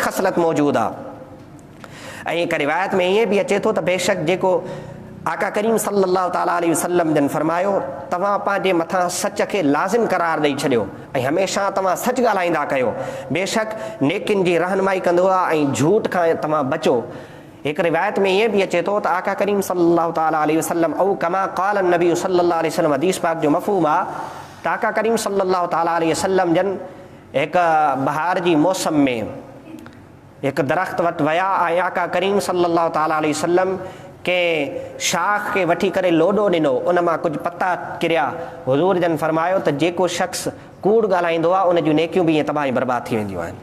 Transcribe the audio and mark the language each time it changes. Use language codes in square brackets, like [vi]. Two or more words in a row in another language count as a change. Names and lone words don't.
[sd] ख़सलत मौजूदु आहे ऐं हिकु रिवायत में ईअं बि अचे थो त बेशक जेको आका करीम [ar] صلى الله تعالى عليه وسلم [sd] जन फरमायो तव्हां पंहिंजे मथां सच खे लाज़िम करार ॾेई छॾियो ऐं हमेशह तव्हां सच ॻाल्हाईंदा कयो बेशक नेकिन जी रहनुमाई कंदो आहे ऐं झूठ खां तव्हां बचो हिकु रिवायत में ईअं बि अचे थो त आका करीम [ar] صلى الله تعالى عليه وسلم أو كما قال نبي صلى الله عليه وسلم [sd] हदीस पाक जो मफ़हूम आहे त आका करीम [ar] صلى الله تعالى عليه وسلم [sd] जन हिकु बहार जी मौसम में हिकु दरख़्त वटि विया ऐं आका करीम [ar] صلى الله تعالى عليه وسلم [sd] के शाख के वठी करे लोडो ॾिनो उन मां कुझु पता किरिया हुज़ूर जन फरमायो त जेको शख़्स कूड़ ॻाल्हाईंदो आहे उन जूं नेकियूं बि ईअं तबाही बर्बाद थी वेंदियूं आहिनि।